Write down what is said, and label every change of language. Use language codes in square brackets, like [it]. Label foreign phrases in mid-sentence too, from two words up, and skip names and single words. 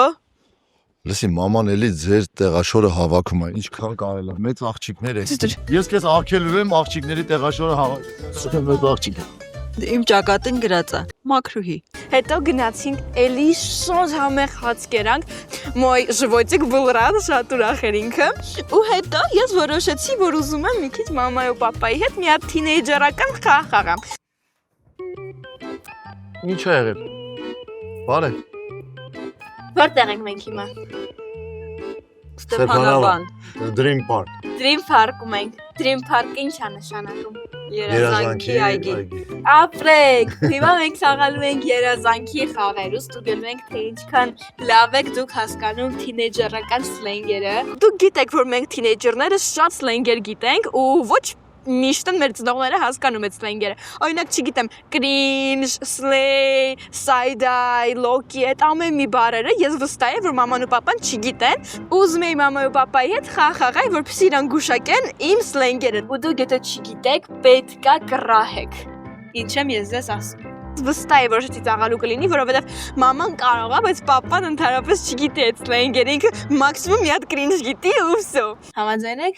[hy] Լսի, մաման էլի ձեր տեղաշորը հավաքում է, ինչքան կարել է, մեծ աղջիկներ եք։ Ես քեզ աղքելու եմ աղջիկների տեղաշորը հավաքում, մեծ աղջիկ։ Իմ ճակատին գրած է մակրուհի Հետո գնացինք էլի շոտ համեղ հաց կերանք, [ru] мой животик был рад, [hy] շատ ուրախ էր ինքը։ Ու հետո ես որոշեցի, որ ուզում եմ մի քիչ մամայի ու պապայի հետ մի հատ թինեյջերական խաղ խաղամ։ Ինչ է եղել։ Բարե։ Որտեղ ենք մենք հիմա։ Ստեփանավան Dream Park։ Dream Park-ում ենք։ Dream Park-ը ինչ է նշանակում։ երազանքի այգի Ապրեք, հիմա մենք խաղալու ենք երազանքի խաղեր, ու ստուգելու ենք թե ինչքան լավ եք դուք հասկանում թինեյջերական սլենգերը։ Դուք գիտեք, որ մենք թինեյջերները շատ սլենգեր գիտենք ու ոչ միշտ մեր ծնողները հասկանում են սլենգերը։ Օրինակ, չգիտեմ, [en] cringe, slay, side-eye, low-key, [hy] այդ ամեն մի բառերը ես վստահ եմ, որ մաման ու պապան չգիտեն։ Ուզում եմ մամայի ու պապայի հետ խաղալ, որպեսզի իրան գուշակեն իմ սլենգերը։ Ու դուք եթե չգիտեք, պետք է կռահեք։ Ինչ եմ ես ձեզ ասում։ Վստահ եմ, որ շուտի ծաղալու կլինի, որովհետև մաման կարող է, բայց պապան ընդհանրապես չգիտի այդ սլենգերը, ինքը մաքսիմում մի հատ cringe գիտի ու վсё։ Համաձայն եք։